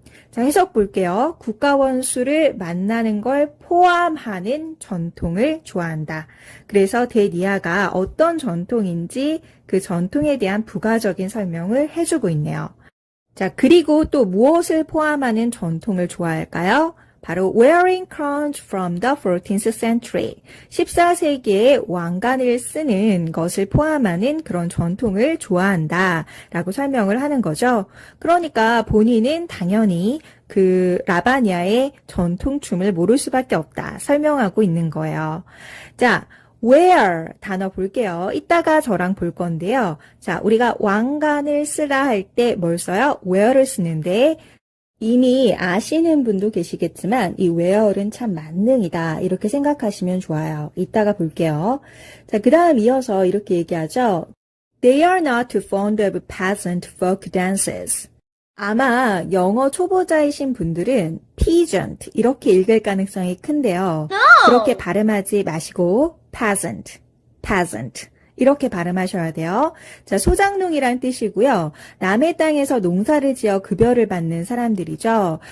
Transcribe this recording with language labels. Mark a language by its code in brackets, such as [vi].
[ko] 자, 해석 볼게요. 국가 원수를 만나는 걸 포함하는 전통을 좋아한다. 그래서 대니아가 어떤 전통인지 그 전통에 대한 부가적인 설명을 해주고 있네요. 자, 그리고 또 무엇을 포함하는 전통을 좋아할까요? [en] 바로 wearing crowns from the 14th century. [ko] 14세기에 왕관을 쓰는 것을 포함하는 그런 전통을 좋아한다 라고 설명을 하는 거죠. 그러니까 본인은 당연히 그 라바니아의 전통춤을 모를 수밖에 없다 설명하고 있는 거예요. 자, wear 단어 볼게요. 이따가 저랑 볼 건데요. 자, 우리가 왕관을 쓰다 할 때 뭘 써요? wear를 쓰는데 이미 아시는 분도 계시겠지만 이 wear은 참 만능이다 이렇게 생각하시면 좋아요. 이따가 볼게요. 자, 그 다음 이어서 이렇게 얘기하죠. [en] They are not too fond of peasant folk dances. [ko] 아마 영어 초보자이신 분들은 peasant 이렇게 읽을 가능성이 큰데요. 그렇게 발음하지 마시고 peasant 이렇게 발음하셔야 돼요. 자, 소작농이란 뜻이고요. 남의 땅에서 농사를 지어 급여를 받는 사람들이죠.